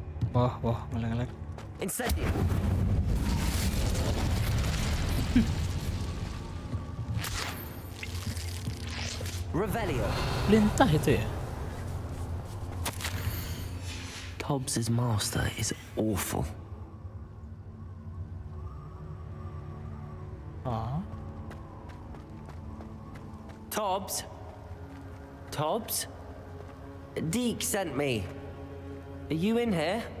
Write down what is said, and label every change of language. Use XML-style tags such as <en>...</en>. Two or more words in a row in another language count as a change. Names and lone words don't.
<id>Wah, ngelek-ngelek.</id> <la>Incendio. Revelio.</la> <id>Lintah itu ya?</id> <en>Tobbs' master is awful. Oh. Tobbs? Tobbs? Deke sent me. Are you in here?</en>